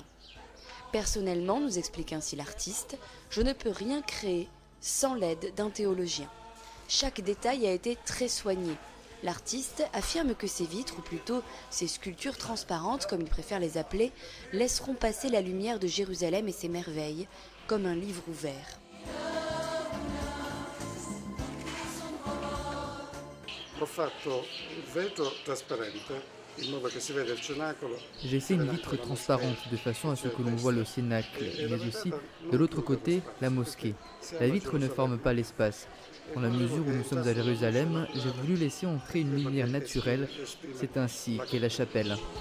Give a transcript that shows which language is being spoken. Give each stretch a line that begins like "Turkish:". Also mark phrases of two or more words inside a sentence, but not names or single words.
French: Personnellement, nous explique ainsi l'artiste, je ne peux rien créer sans l'aide d'un théologien. Chaque détail a été très soigné. L'artiste affirme que ces vitres, ou plutôt ces sculptures transparentes, comme il préfère les appeler, laisseront passer la lumière de Jérusalem et ses merveilles, comme un livre ouvert.
Italian: Ho fatto il vetro trasparente
French: J'ai fait une vitre transparente de façon à ce que l'on voit le cénacle, mais aussi, de l'autre côté, la mosquée. La vitre ne forme pas l'espace. Dans la mesure où nous sommes à Jérusalem, j'ai voulu laisser entrer une lumière naturelle. C'est ainsi qu'est la chapelle.